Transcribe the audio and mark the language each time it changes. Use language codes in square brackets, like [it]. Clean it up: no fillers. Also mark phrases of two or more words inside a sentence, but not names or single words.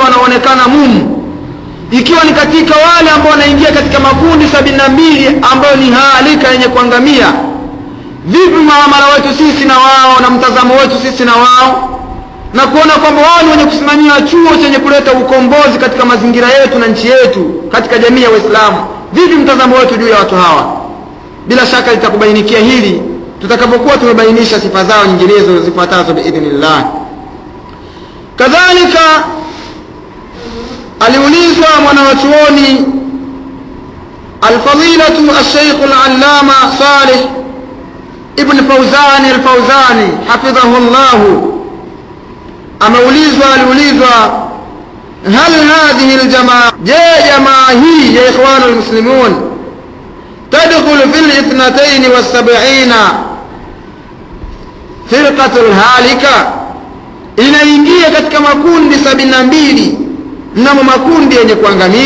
[sw] wanaonekana mumu, ikiwa ni katika wale ambao wanaingia katika makundi 72 ambayo ni halika yenye kuangamia, vipi muamala wetu sisi na wao na mtazamo wetu sisi na wao, na kuona kwamba wao ni wenye kusimamia chuo chenye kuleta ukombozi katika mazingira yetu na nchi yetu katika jamii ya Waislamu? Vipi mtazamo wetu juu ya watu hawa? Bila shaka litakubainikia hili tutakapokuwa tumebainisha sifa zao nyinginezo zifuatazo biidhnillah. Kadhalika aliulizwa mwanachuoni [ar] الفضيلة الشيخ العلامة [sw] Salih ibn Fawzan al-Fawzani hafidhahullah, aliulizwa [ar] هل هذه الجماعة, [sw] je, jamaa hii ya [ar] الإخوان المسلمون تدخل في 72 الفرقة الهالكة, [sw] inaingia katika makundi 72 mnamo makundi yenye kuangamia?